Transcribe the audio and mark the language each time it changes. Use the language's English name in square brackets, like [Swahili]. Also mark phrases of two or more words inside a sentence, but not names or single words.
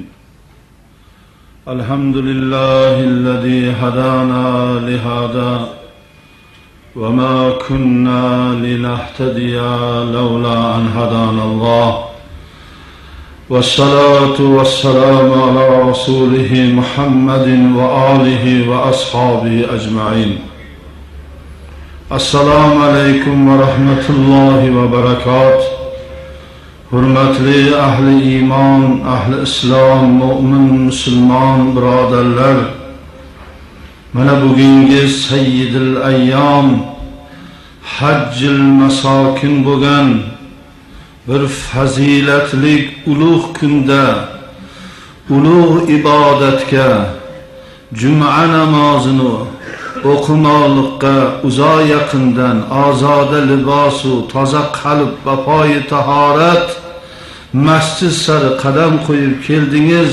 [Arabic] الحمد لله الذي هدانا لهذا وما كنا لنهتدي لولا أن هدانا الله، والصلاة والسلام على رسوله محمد وآله وأصحابه أجمعين. السلام عليكم ورحمة الله وبركاته. [Uzbek] Hürmetli ahli iman, ahli İslam, mu'min, musulmon birodarlar, mana bugungi [Arabic] سيد الأيام, حج المساكين [Uzbek] bo'lgan bir fazilatlik ulug' kunda, ulug' ibodatga, juma namozini o'qimoqqa uzoq yaqindan ozoda libosu toza qalb va poyi tahorat masjid sari qadam qo'yib keldingiz.